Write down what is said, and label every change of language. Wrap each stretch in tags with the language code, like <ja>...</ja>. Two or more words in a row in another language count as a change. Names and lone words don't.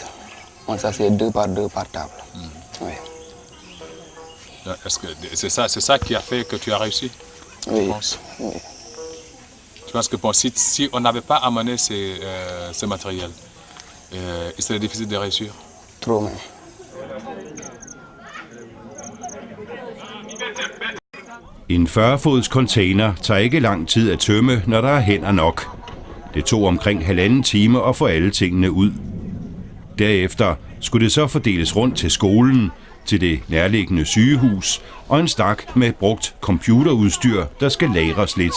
<fr>On s'asseyait 2 par 2 par table. Oui. Est-ce que c'est ça qui a fait que tu as réussi? Oui. Tu penses? Oui. Je pense que bon, si on n'avait pas amené ce matériel, il serait difficile de réussir. Trop même.</fr> <da>En 40-fods container tager ikke lang tid at tømme, når der er hænder nok. Det tog omkring 1,5 time at få alle tingene ud. Derefter skulle det så fordeles rundt til skolen, til det nærliggende sygehus og en stak med brugt computerudstyr, der skal lagres lidt.</da>